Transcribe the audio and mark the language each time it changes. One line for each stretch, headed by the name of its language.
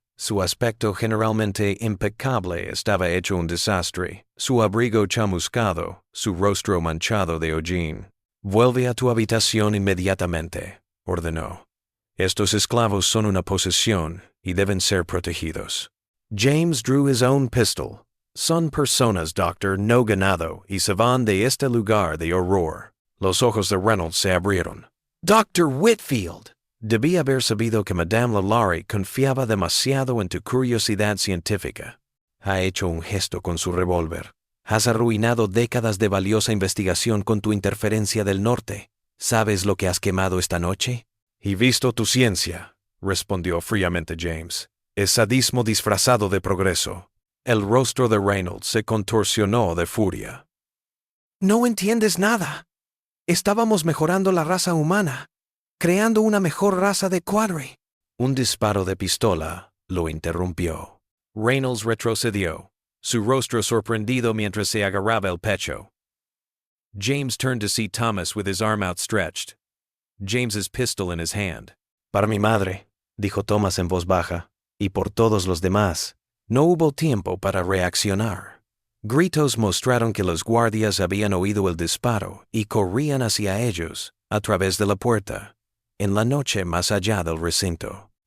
Spanish: Su aspecto generalmente impecable estaba hecho un desastre, su abrigo chamuscado, su rostro manchado de hollín. «Vuelve a tu habitación inmediatamente», ordenó. «Estos esclavos son una posesión y deben ser protegidos».
English: James drew his own pistol.
Spanish: «Son personas, doctor, no ganado, y se van de este lugar de horror». Los ojos de Reynolds se abrieron. Dr. Whitfield. Debí haber sabido que Madame Lalaurie confiaba demasiado en tu curiosidad científica. Ha hecho un gesto con su revólver. Has arruinado décadas de valiosa investigación con tu interferencia del norte. ¿Sabes lo que has quemado esta noche? Y visto tu ciencia, respondió fríamente James. Es sadismo disfrazado de progreso. El rostro de Reynolds se contorsionó de furia. No entiendes nada. Estábamos mejorando la raza humana, creando una mejor raza de Quadri. Un disparo de pistola lo interrumpió. Reynolds retrocedió, su rostro sorprendido mientras se agarraba el pecho.
English: James turned to see Thomas with his arm outstretched, James's pistol in his hand.
Spanish: Para mi madre, dijo Thomas en voz baja, y por todos los demás. No hubo tiempo para reaccionar. Gritos mostraron que los guardias habían oído el disparo y corrían hacia ellos, a través de la puerta, en la noche más allá del recinto.